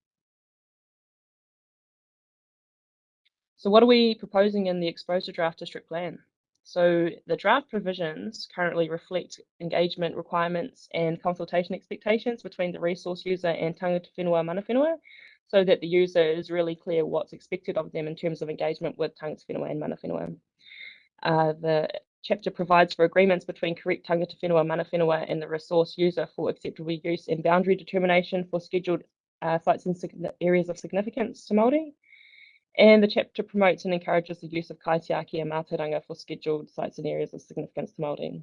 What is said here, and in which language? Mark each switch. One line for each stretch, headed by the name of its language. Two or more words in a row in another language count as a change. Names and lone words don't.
English: So what are we proposing in the exposure draft district plan? So the draft provisions currently reflect engagement requirements and consultation expectations between the resource user and
Māori: Tangata Whenua mana whenua,
English: so that the user is really clear what's expected of them in terms of engagement with
Māori: Tangata Whenua
English: and
Māori: mana whenua.
English: The chapter provides for agreements between correct
Māori: Tangata Whenua mana whenua
English: and the resource user for acceptable use and boundary determination for scheduled sites and areas of significance to Māori. And the chapter promotes and encourages the use of kaitiaki and mātauranga for scheduled sites and areas of significance to Māori.